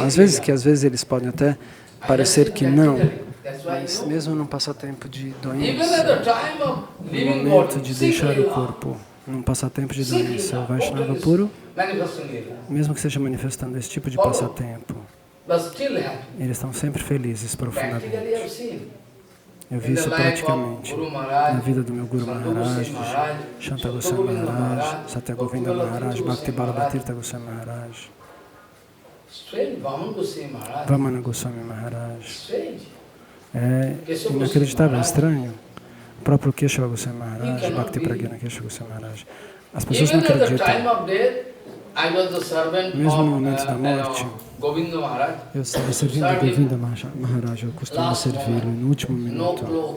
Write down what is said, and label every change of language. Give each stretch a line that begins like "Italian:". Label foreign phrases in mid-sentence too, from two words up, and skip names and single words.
Portuguese: Às vezes eles podem até parecer que não, mas mesmo num passatempo de doença, no momento de deixar o corpo, num passatempo de doença, o Vaishnava puro, mesmo que esteja manifestando esse tipo de passatempo, eles estão sempre felizes profundamente. Eu vi isso praticamente na vida do meu Guru Maharaj, Shanta Goswami Maharaj, Satya Govinda Maharaj, Bhakti Balabhatirtha Goswami Maharaj, Vamana Goswami Maharaj. É inacreditável, é estranho. O próprio Keshava Goswami Maharaj, Bhakti Pragyana Keshava Goswami Maharaj. As pessoas não acreditam. Mesmo no momento da morte, eu estava servindo a Govinda Maharaj, eu costumo servi-lo no último minuto.